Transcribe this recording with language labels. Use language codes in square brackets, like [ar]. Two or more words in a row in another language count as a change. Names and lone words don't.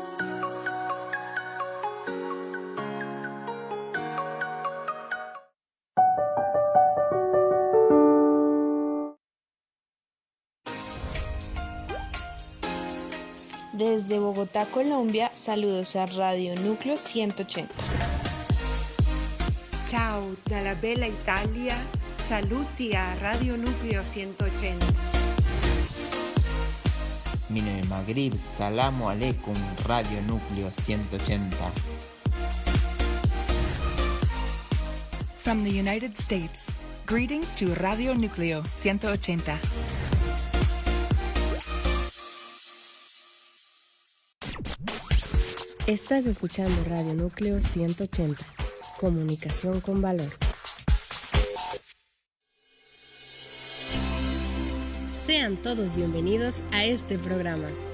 [es] Desde Bogotá, Colombia, saludos a Radio Núcleo 180. [it] Ciao dalla bella Italia, saluti a Radio Núcleo 180. [ar] من المغرب السلام عليكم راديو نوكليو 180. [en] From the United States, greetings to Radio Núcleo 180. [es] Estás escuchando Radio Núcleo 180, comunicación con valor. Sean todos bienvenidos a este programa.